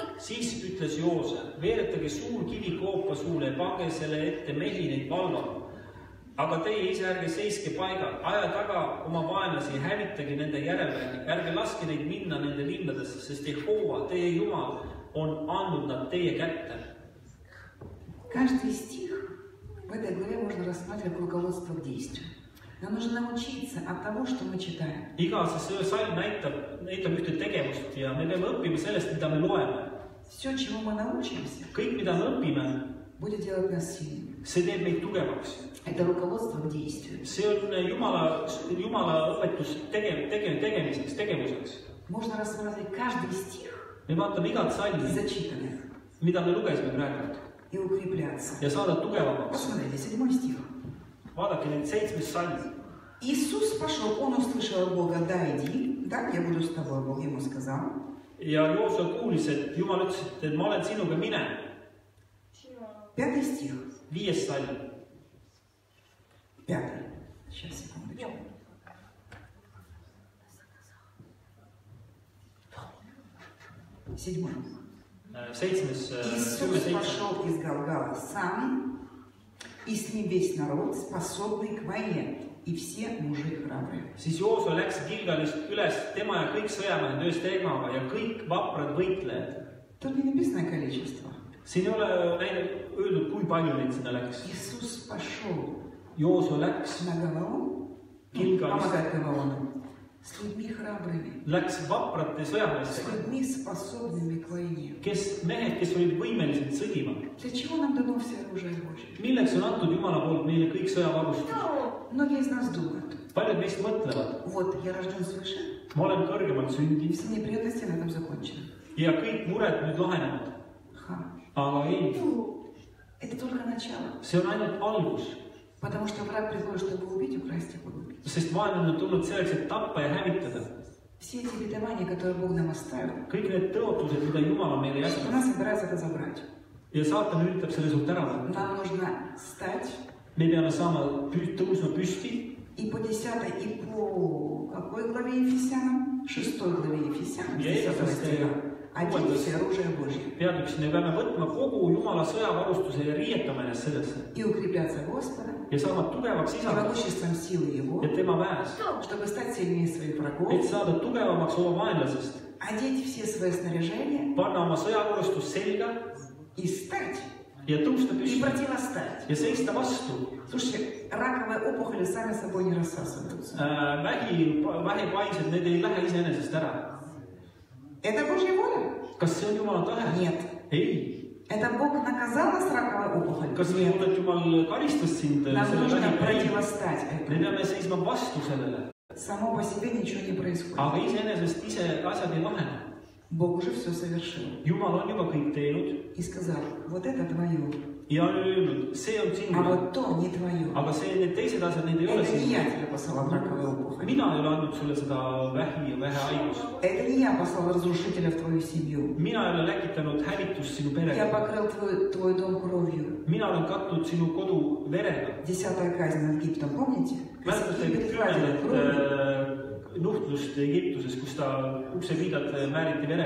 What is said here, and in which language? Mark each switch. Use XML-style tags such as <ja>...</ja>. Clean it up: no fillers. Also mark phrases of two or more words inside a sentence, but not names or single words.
<et>Siis ütles Joosua, veeretage suur kivi koopa suule ja pange selle ette mehi neid valvama. Aga teie ise ärge seiske paigal, aja taga oma vaenlasi, hävitage nende järelvägi, ärge laske neid minna nende linnadesse, sest Jehova, teie Jumal, on andnud nad teie kätte.</et> <ru>Каждый стих в этой главе можно рассматривать как руководство к действию. Нам нужно научиться от того, что мы читаем.</ru> <et>Iga see salm näitab ühte tegevust ja me peame õppima sellest, mida me loeme.</et> <ru>Все, чему мы научимся,</ru> <et>Kõik, mida me õpime,</et> <ru>будет делать нас сильными.</ru> <et>see teeb meid tugevaks.</et> <ru>Это руководство к действию.</ru> <et>See on Jumala õpetus tegevuseks.</et> <ru>Можно рассматривать каждый стих,</ru> <et>Me vaatame igat salmi,</et> <ru>зачитанных,</ru> <et>mida me lugesime praegu</et> <ru>и укрепляться.</ru> <et>ja saada tugevamaks.</et> <ru>Посмотрите, 7 стих.</ru> <et>Vaadake neid 7 salmi.</et> <ru>Иисус пошел, он услышал от Бога, да, иди, да, я буду с тобой, Бог ему сказал.</ru> <et>Ja Joosua kuulis, et Jumal ütles, et ma olen sinuga, mine.</et> <ru>5 стих.</ru> <et>5. salm.</et> <ru>5. Сейчас, секундочку. 7. 7. Иисус пошел из Галгала сам, и с ним весь народ, способный к войне, и все мужи храбрые.</ru> <et>Siis Joosua läks Gilgalist üles, tema ja kõik sõjamehed ühes temaga ja kõik vaprad võitlejad.</et> <ru>Тут не написано количество.</ru> <et>Siin ei ole öeldud, kui palju neid sinna läks.</et> <ru>Иисус пошел</ru> <et>Joosua läks</et> <ru>на Гаваон, помогать Гаваону, с людьми храбрыми,</ru> <et>läks vaprate</et> <ru>с</ru> <et>sõjameestega,</et> <ru>людьми, способными к войне.</ru> <et>mehed, kes olid võimelised sõdima.</et> <ru>Для чего нам дано все оружие Божье?</ru> <et>Milleks on antud Jumala poolt meile kõik sõjavarustus?</et> <ru>Многие из нас думают,</ru> <et>Paljud meist mõtlevad,</et> <ru>вот я рожден свыше,</ru> <et>ma olen kõrgemalt</et> <ru>и</ru> <et>sündinud</et> <ru>все неприятности на этом закончены.</ru> <et>ja kõik mured nüüd lahenevad. Aga ei,</et> <ru>Это только начало.</ru> <et>see on ainult algus,</et> <ru>Потому что враг приходит, чтобы убить, украсть и погубить.</ru> <et>sest vaenlane on tulnud selleks, et tappa ja hävitada.</et> <ru>Все эти обетования, которые Бог нам оставил,</ru> <et>Kõik need tõotused, mida Jumal on meile jätnud</et> <ru>она собирается это забрать.</ru> <et>ja saatan üritab selle sult ära võtta.</et> <ru>Нам нужно встать</ru> <et>Me peame saama tõusma püsti</et> <ru>и по 10 и по какой главе Ефесянам? 6 главе Ефесянам, 10 стиха. Одеть все оружие Божье.</ru> <et>peatüks, me peame võtma kogu Jumala sõjavarustuse ja riietama ennast sellesse</et> <ru>И укрепляться Господа,</ru> <et>ja saama tugevaks</et> <ru>и</ru> <et>isaks</et> <ru>могуществом силы Его,</ru> <et>ja tema väes,</et> <ru>чтобы стать сильнее своих врагов,</ru> <et>et saada tugevamaks oma vaenlasest,</et> <ru>одеть все свои снаряжения</ru> <et>panna oma sõjavarustus selga</et> <ru>и стать,</ru> <et>ja tõusta</et> <ru>и</ru> <et>püsti</et> <ru>противостать.</ru> <et>ja seista vastu.</et> <ru>Слушайте, раковые опухоли сами собой не рассасываются.</ru> <et>Vähipainsed, need ei lähe iseenesest ära.</et> <ru>Это Божья воля?</ru> <et>Kas see on Jumala tahe?</et> <ru>Нет.</ru> <et>Ei.</et> <ru>Это Бог наказал нас раковой опухолью?</ru> <et>Kas see on, et Jumal karistas sind</et> <ru>Нам</ru> <et>selle</et> <ru>нужно</ru> <et>vähipäi?</et> <ru>противостать</ru> <et>Me</et> <ru>этому.</ru> <et>peame seisma vastu sellele.</et> <ru>Само по себе ничего не происходит.</ru> <et>Aga iseenesest ise asjad ei lahene.</et> <ru>Бог уже все совершил.</ru> <et>Jumal on juba kõik teinud</et> <ru>И сказал, вот это твое.</ru> <et>ja on öelnud, see on</et> <ru>а</ru> <et>sinu,</et> <ru>вот то не твое.</ru> <et>aga need teised asjad, need ei ole</et> <ru>Это не</ru> <et>sinu.</et> <ru>я тебе послала в раковую опухоль.</ru> <et>Mina ei ole andnud sulle seda vähi ja vähehaigust.</et> <ru>Это не я послал разрушителя в твою семью.</ru> <et>Mina ei ole läkitanud hävitust sinu</et> <ru>Я</ru> <et>perega.</et> <ru>покрыл твой дом кровью.</ru> <et>Mina olen katnud sinu kodu verega.</et> <ru>10-я казнь над Египтом, помните?</ru> <et>Mäletate</et> <ru>Египет гладил кровью,</ru> <et>nuhtlust Egiptuses, kus ta uksepiidad määriti verega.</et>